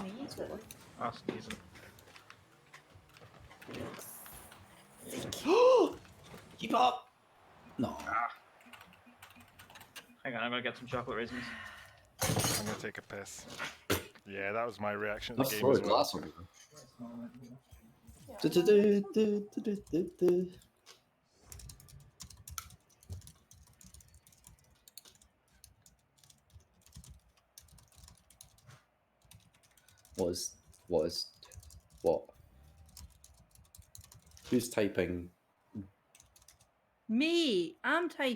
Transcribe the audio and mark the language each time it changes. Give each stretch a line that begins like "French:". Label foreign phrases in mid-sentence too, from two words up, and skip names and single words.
English: That's decent. Keep up! No. Hang on, I'm gonna get some chocolate raisins. I'm gonna take a piss. Yeah, that was my reaction to Let's the game throw a as well. glass over. Du-du-du-du-du-du-du. What? Who's typing? Me, I'm typing.